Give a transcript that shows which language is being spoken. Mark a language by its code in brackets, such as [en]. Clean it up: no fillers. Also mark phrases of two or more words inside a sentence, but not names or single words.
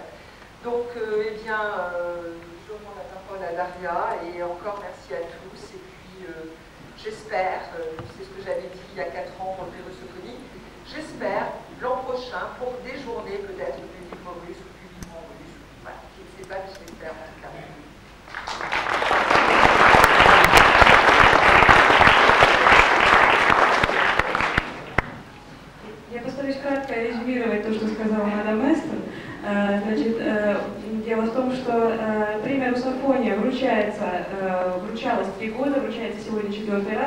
[fr] Donc, eh bien, je rends la parole à Daria et encore merci à tous. Et puis, j'espère, c'est ce que j'avais dit il y a 4 ans pour le prix Russophonie, j'espère l'an prochain pour des journées peut-être du livre russe ou du livre en russe. Voilà, je ne sais pas, mais je l'espère en tout cas. [ru] Я постараюсь кратко резюмировать то, что сказала мадам Эстон. Значит, дело в том, что премия «Русофония» вручалась 3 года, вручается сегодня 4-й раз.